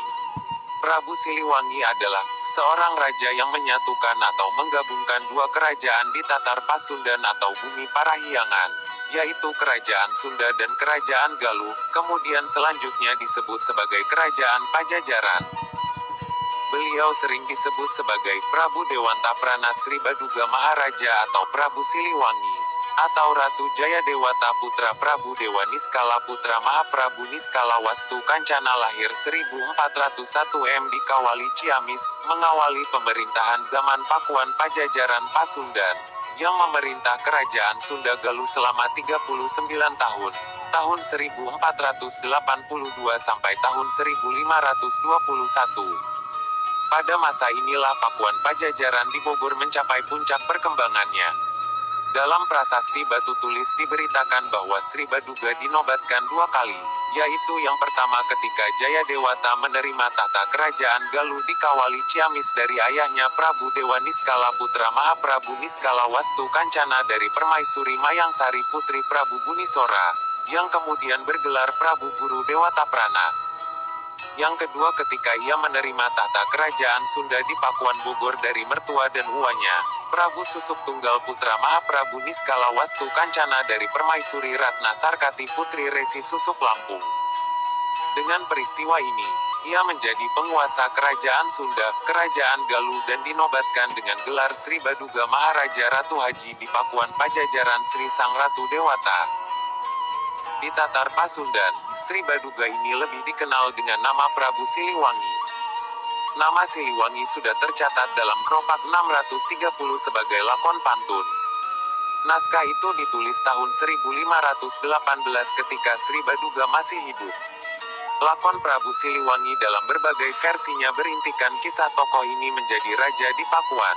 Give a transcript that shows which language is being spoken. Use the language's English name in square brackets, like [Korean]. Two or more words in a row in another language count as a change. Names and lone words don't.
[Indonesian] Prabu Siliwangi adalah seorang raja yang menyatukan atau menggabungkan dua kerajaan di Tatar Pasundan atau Bumi Parahyangan, yaitu Kerajaan Sunda dan Kerajaan Galuh, kemudian selanjutnya disebut sebagai Kerajaan Pajajaran. Beliau sering disebut sebagai Prabu Dewanta Prana Sri Baduga Maharaja atau Prabu Siliwangi, atau Ratu Jayadewata Putra Prabu Dewa Niskala Putra Mahaprabu Niskala Wastu Kancana lahir 1401 di Kawali Ciamis, mengawali pemerintahan zaman Pakuan Pajajaran Pasundan, yang memerintah Kerajaan Sunda Galuh selama 39 tahun, tahun 1482 sampai tahun 1521. Pada masa inilah Pakuan Pajajaran di Bogor mencapai puncak perkembangannya. Dalam prasasti batu tulis diberitakan bahwa Sri Baduga dinobatkan dua kali, yaitu yang pertama ketika Jayadewata menerima tahta kerajaan Galuh di Kawali Ciamis dari ayahnya Prabu Dewa Niskala Putra Mahaprabu Niskala Wastu Kancana dari Permaisuri Mayangsari Putri Prabu Bunisora, yang kemudian bergelar Prabu Guru Dewata Prana. Yang kedua ketika ia menerima tahta kerajaan Sunda di Pakuan Bogor dari mertua dan uanya, Prabu Susuk Tunggal Putra Mahaprabu Niskala Wastu Kancana dari Permaisuri Ratna Sarkati Putri Resi Susuk Lampung. Dengan peristiwa ini, ia menjadi penguasa kerajaan Sunda, kerajaan Galuh dan dinobatkan dengan gelar Sri Baduga Maharaja Ratu Haji di Pakuan Pajajaran Sri Sang Ratu Dewata. Di Tatar Pasundan, Sri Baduga ini lebih dikenal dengan nama Prabu Siliwangi. Nama Siliwangi sudah tercatat dalam Kropak 630 sebagai lakon pantun. Naskah itu ditulis tahun 1518 ketika Sri Baduga masih hidup. Lakon Prabu Siliwangi dalam berbagai versinya berintikan kisah tokoh ini menjadi raja di Pakuan.